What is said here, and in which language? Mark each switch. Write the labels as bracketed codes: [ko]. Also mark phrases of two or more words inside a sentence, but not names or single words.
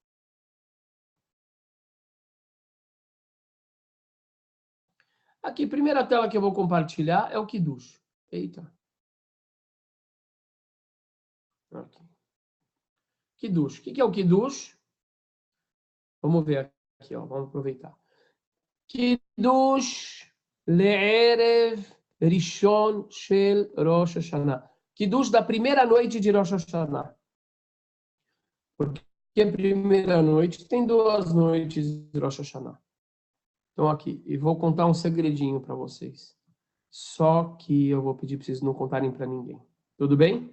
[pt] Aqui, primeira tela que eu vou compartilhar é o Kiddush. Eita. Aqui. Kiddush. O que é o Kiddush? Vamos ver aqui, ó. Vamos aproveitar. [he] קידוש לערב ראשון של ראש השנה. [pt] Kiddush da primeira noite de Rosh Hashanah. Porque a primeira noite tem 2 noites de Rosh Hashanah. Então aqui, e vou contar um segredinho para vocês. Só que eu vou pedir para vocês não contarem para ninguém. Tudo bem?